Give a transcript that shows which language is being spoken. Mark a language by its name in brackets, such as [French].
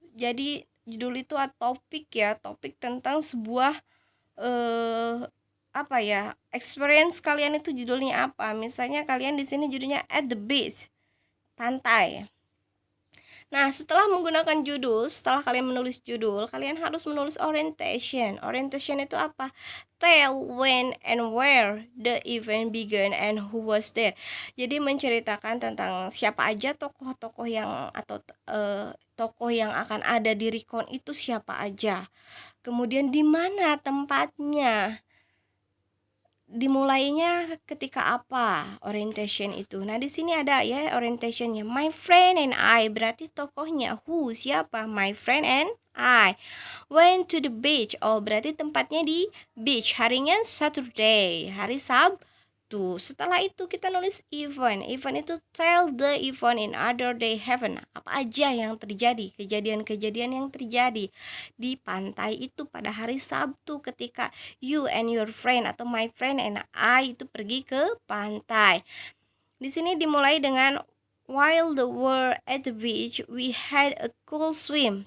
[Indonesian] Jadi judul itu topik ya, topik tentang sebuah apa ya, experience kalian itu judulnya apa. Misalnya kalian di sini judulnya [English] at the beach, [Indonesian] pantai. Nah, setelah menggunakan judul, setelah kalian menulis judul, kalian harus menulis orientation. Orientation itu apa? [English] Tell when and where the event began and who was there. [Indonesian] Jadi menceritakan tentang siapa aja tokoh-tokoh yang atau tokoh yang akan ada di recon itu siapa aja. Kemudian di mana tempatnya. Dimulainya ketika apa orientation itu. Nah, di sini ada ya orientationnya. [English] My friend and I, [Indonesian] berarti tokohnya who, siapa? [English] My friend and I went to the beach. [Indonesian] Oh, berarti tempatnya di [English] beach. Harinya Saturday, [Indonesian] hari Sabtu. itu. Setelah itu kita nulis event. [English] Event [Indonesian] itu [English] tell the event in other day happen. [Indonesian] Apa aja yang terjadi, kejadian-kejadian yang terjadi di pantai itu pada hari Sabtu ketika [English] you and your friend [Indonesian] atau [English] my friend and I [Indonesian] itu pergi ke pantai. Di sini dimulai dengan [English] while the were at the beach, we had a cool swim.